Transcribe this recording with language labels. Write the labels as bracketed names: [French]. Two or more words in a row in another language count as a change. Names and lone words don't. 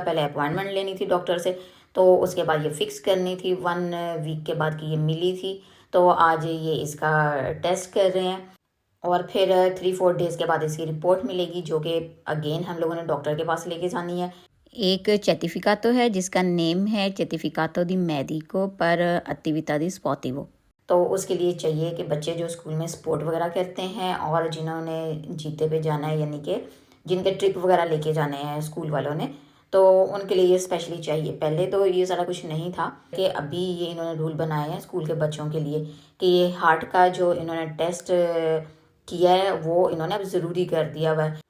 [Hindi] पहले अपॉइंटमेंट लेनी थी डॉक्टर से, तो उसके बाद ये फिक्स करनी थी 1 वीक के बाद की ये मिली थी। तो आज ये इसका टेस्ट कर रहे हैं और फिर 3-4 डेज़ के बाद इसकी रिपोर्ट मिलेगी, जो कि अगेन हम लोगों ने डॉक्टर के पास लेके जानी है। एक certificato है जिसका नेम है [Italian] certificato di medico per attività di sportivo। [Hindi] तो उसके लिए चाहिए कि बच्चे जो स्कूल में स्पोर्ट वगैरह करते हैं और जिन्होंने जीते पे जाना है, यानी कि जिनके ट्रिप वगैरह लेके जाने हैं स्कूल वालों ने, तो उनके लिए ये स्पेशली चाहिए। पहले तो ये सारा कुछ नहीं था कि अभी ये इन्होंने रूल बनाए हैं स्कूल के बच्चों के लिए कि ये हार्ट का जो इन्होंने टेस्ट किया है वो इन्होंने अब ज़रूरी कर दिया हुआ है।